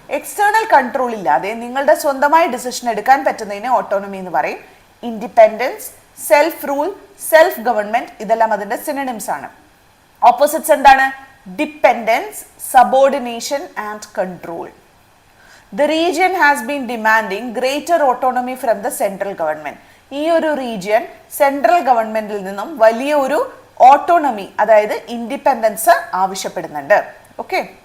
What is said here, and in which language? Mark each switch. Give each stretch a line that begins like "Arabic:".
Malayalam: External control ഇല്ലാതെ നിങ്ങളുടെ സ്വന്തമായി ഡിസിഷൻ എടുക്കാൻ പറ്റുന്നതിനെ ഓട്ടോണമി എന്ന് പറയും. Independence, self rule, self government, ഇതെല്ലാം അതിന്റെ സിനണിംസ് ആണ്. ഓപ്പോസിറ്റ്സ് എന്താണ്?
English: Dependence, subordination and control. The region has been demanding greater autonomy from the central government.
Malayalam: ഈ ഒരു റീജിയൻ സെൻട്രൽ ഗവൺമെന്റിൽ നിന്നും വലിയ ഒരു ഓട്ടോണമി, അതായത് ഇൻഡിപെൻഡൻസ് ആവശ്യപ്പെടുന്നുണ്ട്. ഓക്കെ.